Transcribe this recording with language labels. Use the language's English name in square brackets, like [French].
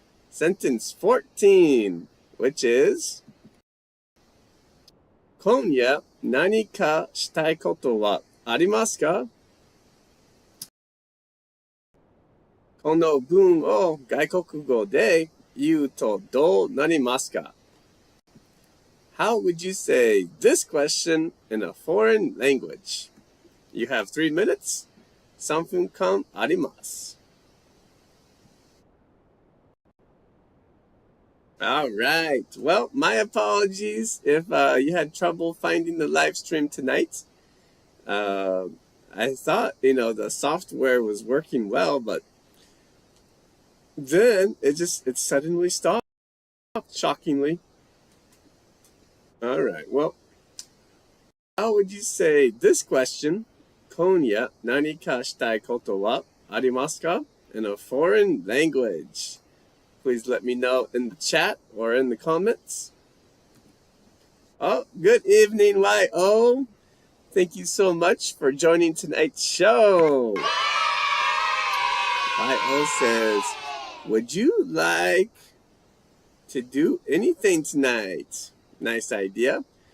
[English] Sentence 14, which is [Japanese] 今夜何かしたいことはありますか？この文を外国語で言うとどうなりますか？ [English] How would you say this question in a foreign language? You have 3 minutes. [Japanese] 3分間あります。 [English] All right. Well, my apologies if you had trouble finding the live stream tonight. I thought, the software was working well, but then it suddenly stopped, shockingly. All right. Well, how would you say this question? [Japanese] 今夜何かしたいことはありますか? [English] In a foreign language. Please let me know in the chat or in the comments. Oh, good evening, YO. Thank you so much for joining tonight's show. YO says, would you like to do anything tonight? Nice idea.